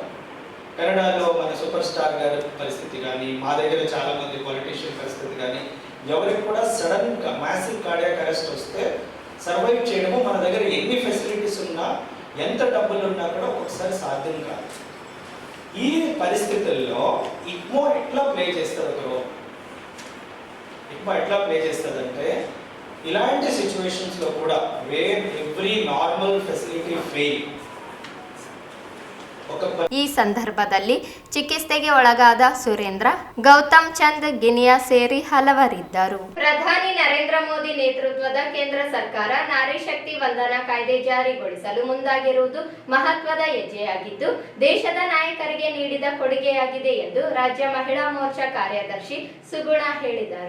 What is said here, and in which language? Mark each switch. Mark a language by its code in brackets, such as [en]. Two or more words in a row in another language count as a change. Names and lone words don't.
[te] కెనడాలో మన [en] super star [te] గారి పరిస్థితి కానీ, మా దగ్గర చాలామంది పొలిటీషియన్ పరిస్థితి కానీ, ఎవరికి కూడా సడన్గా [en] massive cardiac arrest [te] వస్తే సర్వైవ్ చేయడము మన దగ్గర ఎన్ని ఫెసిలిటీస్ ఉన్నా, ఎంత డబ్బులు ఉన్నా కూడా ఒక్కొక్కసారి సాధ్యం కాదు. ఈ పరిస్థితుల్లో ఇక్మో ఎట్లా ప్లే చేస్తారు? ఇక్మో ఎట్లా ప్లే చేస్తుందంటే, ఇలాంటి సిచ్యువేషన్స్లో కూడా [en] where every normal facility fail, [kn] ಈ ಸಂದರ್ಭದಲ್ಲಿ ಚಿಕಿತ್ಸೆಗೆ ಒಳಗಾದ ಸುರೇಂದ್ರ, ಗೌತಮ್ ಚಂದ್ ಗಿನಿಯಾ ಸೇರಿ ಹಲವರಿದ್ದರು. ಪ್ರಧಾನಿ ನರೇಂದ್ರ ಮೋದಿ ನೇತೃತ್ವದ ಕೇಂದ್ರ ಸರ್ಕಾರ ನಾರಿ ಶಕ್ತಿ ವಂದನಾ ಕಾಯ್ದೆ ಜಾರಿಗೊಳಿಸಲು ಮುಂದಾಗಿರುವುದು ಮಹತ್ವದ ಹೆಜ್ಜೆಯಾಗಿದ್ದು, ದೇಶದ ನಾಯಕರಿಗೆ ನೀಡಿದ ಕೊಡುಗೆಯಾಗಿದೆ ಎಂದು ರಾಜ್ಯ ಮಹಿಳಾ ಮೋರ್ಚಾ ಕಾರ್ಯದರ್ಶಿ ಸುಗುಣ ಹೇಳಿದರು.